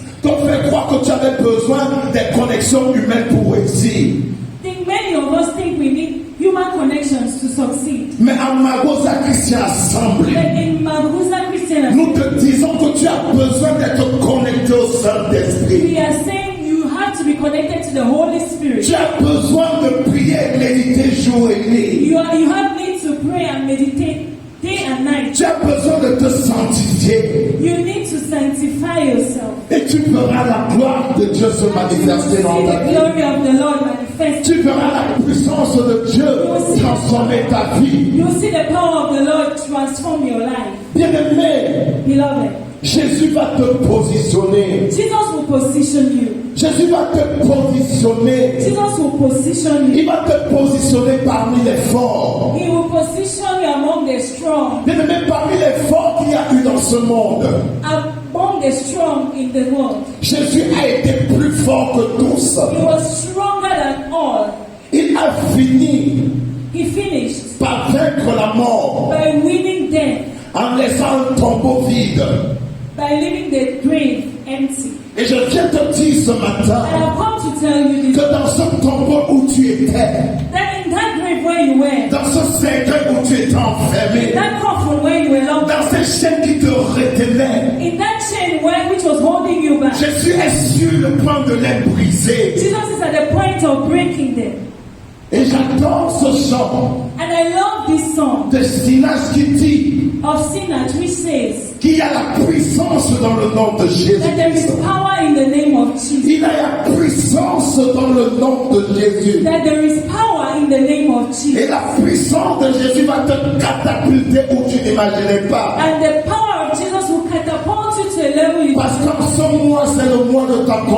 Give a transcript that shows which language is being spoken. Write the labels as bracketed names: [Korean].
[French] t'ont fait croire que tu avais besoin des connexions humaines pour réussir. [English] think many of us think we need human connections to succeed. [French] Mais à Magosa Christian Assemblée, [English] But in Magusa Christian, [French] nous te disons que tu as besoin d'être connecté au Saint-Esprit. Saint-Esprit. [English] We are saying you have to be connected to the Holy Spirit. [French] Tu as besoin de prier et méditer jour et nuit. [English] You have need to pray and meditate day and night. [French] Tu as besoin de te sanctifier. [English] You need to sanctify yourself. [French] Et tu verras la gloire de Dieu se manifester dans [English] See [French] ta [English] the [French] vie. [English] glory of the Lord manifest. [French] Tu verras la puissance de Dieu transformer ta vie. [English] You will see the power of the Lord transform your life. [French] Bien-aimé, [English] Beloved, [French] Jésus va te positionner. [English] Jesus will position you. [French] Jésus va te positionner. [English] Jesus will position you. [French] Il va te positionner parmi les forts. [English] He will position you among the strong. [French] Bien-aimé, parmi les forts qu'il y a eu dans ce monde, [English] Among the strong in the world. [French] Jésus a été plus fort que tous. [English] He was stronger than all. [French] Il a fini [English] He finished [French] par vaincre la mort [English] by winning death, [French] en laissant un tombeau vide. [English] by leaving the grave empty. [French] Et je viens te dire ce matin [English] And I've come to tell you [French] que [English] this, [French] dans ce tombeau où tu étais, [English] that in that grave where you were, [French] dans ce cercueil où tu étais enfermé, [English] that coffin where you were locked, [French] dans ces chaînes qui te retenaient, [English] in that chain which was holding you back, [French] Jésus est sur le point de les briser. [English] Jesus is at the point of breaking them. [French] Et j'adore ce chant [English] And I love this song [French] de Sinas qui dit [English] of Sinach which says [French] qu'il y a la puissance dans le nom de Jésus. [English] that there is power in the name of Jesus. [French] Il y a la puissance dans le nom de Jésus. [English] That there is power in the name of [French] Et [English] Jesus. [French] la puissance de Jésus va te catapulter où tu n'imaginais pas. [English] And the power of Jesus will catapult you to a level you [French] Parce qu'en ce mois, c'est le mois de ton